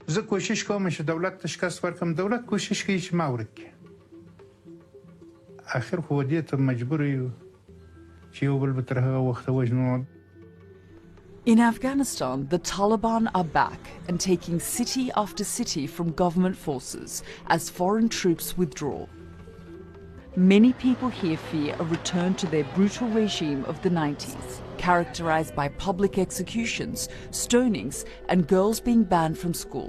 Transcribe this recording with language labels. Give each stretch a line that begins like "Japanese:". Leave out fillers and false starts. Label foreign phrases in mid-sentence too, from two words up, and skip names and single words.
Pashto: زه کوشش کوم چې دولت ته شکست ورکړم دولت کوشش کوي چې ما ورک کړي اخر خو دې ته مجبور یو چې یو بل به تر هغه وخته وژنو.
English: In Afghanistan, the Taliban are back and taking city after city from government forces as foreign troops withdraw. Many people here fear a return to their brutal regime of the 90s, characterized by public executions, stonings, and girls being banned from school.